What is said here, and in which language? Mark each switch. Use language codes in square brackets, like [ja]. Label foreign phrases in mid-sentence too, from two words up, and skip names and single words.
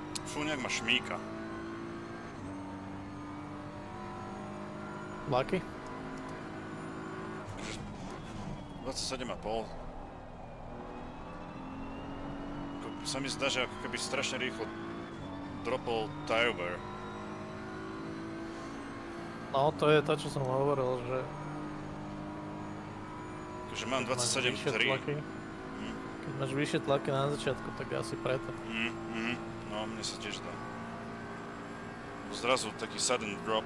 [sk] Fú, nejak ma šmíka. Lucky? 27,5. Sa mi zdá, že ako keby strašne rýchlo dropol [en] tire wear. [sk] No, to je to, čo som hovoril, že... Takže mám 27,3. Keď máš vyššie tlaky na začiatku, tak asi preto. No, mne sa tiež dá. Zrazu taký [en] sudden drop.